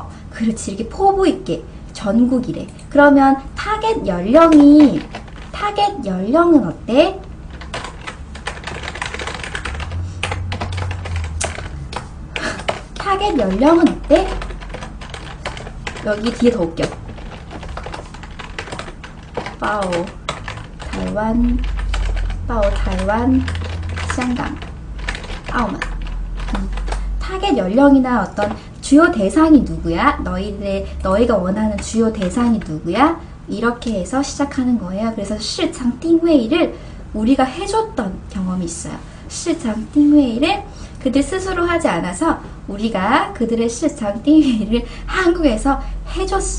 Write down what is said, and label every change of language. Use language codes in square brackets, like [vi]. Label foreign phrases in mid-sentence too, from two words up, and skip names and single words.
[ko] 그렇지, 이렇게 포부 있게 전국이래. 그러면 타겟 연령은 어때? 타겟 연령은 어때? 여기 뒤에 더 웃겨. [zh] 报台湾, 香港, 澳门. [ko] 타겟 연령이나 어떤 주요 대상이 누구야? 너희가 원하는 주요 대상이 누구야? 이렇게 해서 시작하는 거예요. 그래서 시장 띵웨이를 우리가 해줬던 경험이 있어요. 시장 띵웨이를 그들 스스로 하지 않아서 우리가 그들의 시장 띵웨이를 한국에서 해줬어.